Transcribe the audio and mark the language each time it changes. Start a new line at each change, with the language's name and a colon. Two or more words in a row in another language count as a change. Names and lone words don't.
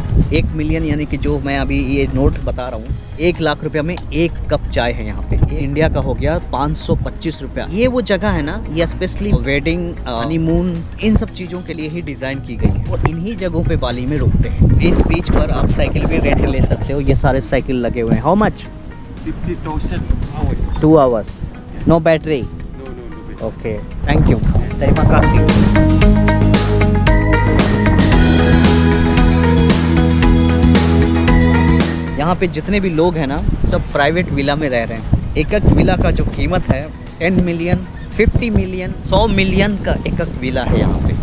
Hindi: 1 मिलियन यानी कि जो मैं अभी ये नोट बता रहा हूँ, 1 लाख रुपया में 1 कप चाय है यहाँ पे। ये इंडिया का हो गया 525 रुपया। ये वो जगह है ना, ये
English: specially wedding, honeymoon,
Hindi: इन सब चीज़ों के लिए ही डिज़ाइन की गई है, और इन्हीं जगहों पे बाली में रुकते हैं। इस बीच पर आप साइकिल भी रेंट ले सकते हो। ये सारे साइकिल लगे हुए हैं।
English: how much? 50,000 hours. 2 hours. No battery. No. Okay. Thank you.
Indonesian: Terima kasih.
Hindi: यहाँ पे जितने भी लोग हैं ना, सब
English: private villa
Hindi: में रह रहे हैं। एक विला का जो कीमत है 10 मिलियन, 50 मिलियन, 100 मिलियन का एक विला है यहाँ पे।